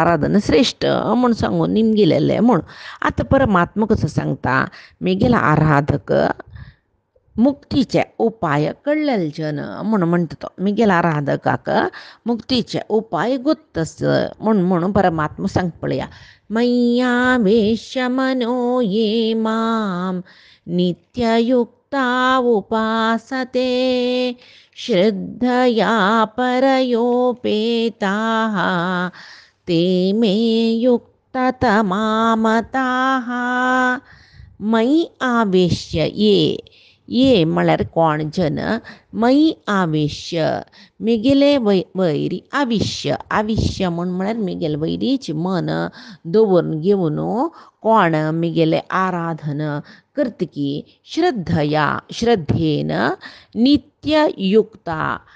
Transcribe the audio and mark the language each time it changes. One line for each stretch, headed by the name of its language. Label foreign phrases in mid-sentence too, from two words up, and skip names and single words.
Konkani: आराधन श्रेष्ठ म्हूण सांगून निमगिलेलें म्हूण आतां परमात्मा कसो सांगता मेगेला आराधक मुक्तीचे उपाय कळलेले जन म्हूण म्हणटा तो मेगेला आराधकाक मुक्तीचे उपाय गोत्तस म्हणून परमात्मा सांग पळया
Sanskrit: मय्यावेश्य मनो ये माम नित्ययुक्ता उपासते श्रद्धया परयोपेताः ते मे युक्ततमामताः मयि आवेश्य
Konkani: ये म्हळ्यार कोण जन मयि आवेश्य मेगेले वैरी आविश्य म्हळ्यार मेगेले वैरीचे मन दवरून घेवन कोण मेगेले आराधन करतकी श्रद्धेन नित्ययुक्ता